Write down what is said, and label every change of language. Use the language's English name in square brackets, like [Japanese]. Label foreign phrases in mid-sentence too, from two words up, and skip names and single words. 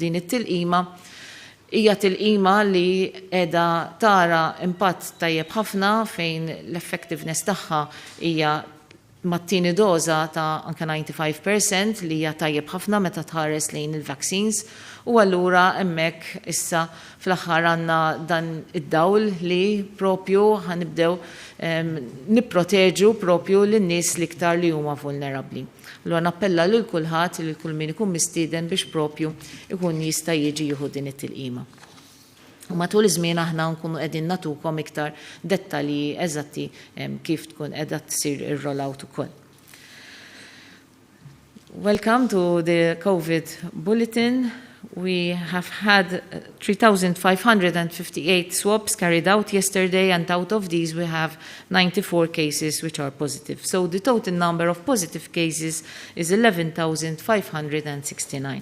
[Maltese] din it-tilqima hija tilqima li qiegħda tara impatt tajjeb ħafna fejn l-effectiveness tagħha hija mat-tieni doża ta' anke 95% li hija tajjeb ħafna meta tħares lejn il-vaccines u allura hemmhekk issa fl-aħħar għandna dan id-dawl li propju ħanibdew nipproteġu propju lin-nies l-iktar li huma vulnerabbli. Allura nappella lil kulħadd li kull min ikun mistieden biex propju ikun jista' jiġi jieħu din it-tilqima. U matul iż-żmien aħna nkunu qegħdin nagħtukom iktar dettalji eżatti kif tkun qiegħda tsir ir-rollout ukoll. [English] Welcome to the COVID bulletin. We have had 3,558 swabs carried out yesterday, and out of these we have 94 cases which are positive. So the total number of positive cases is 11,569.